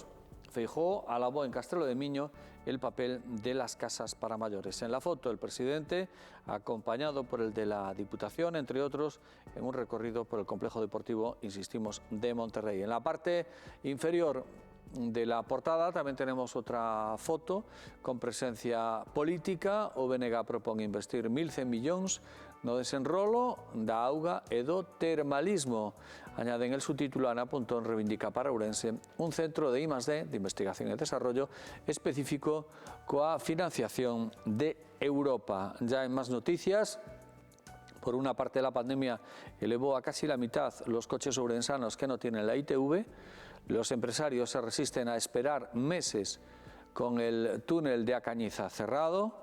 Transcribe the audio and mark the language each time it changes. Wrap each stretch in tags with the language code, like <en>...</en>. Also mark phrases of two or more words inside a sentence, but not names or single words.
<es>Feijóo alabó en Castrelo de Miño el papel de las casas para mayores. En la foto, el presidente, acompañado por el de la Diputación, entre otros, en un recorrido por el complejo deportivo, insistimos, de Monterrey. En la parte inferior de la portada tamén tenemos outra foto con presencia política.</es> <gl>O BNG propón investir 1.100 millóns no desenrolo da auga e do termalismo.</gl> <es>Añaden el subtítulo, Ana Pontón reivindica para Ourense un centro de I+D, de investigación e desarrollo, específico coa financiación de Europa. Ya en más noticias, por una parte la pandemia elevó a casi la mitad los coches ourensanos que no tienen la ITV. Los empresarios se resisten a esperar meses con el túnel de Acañiza cerrado.</es>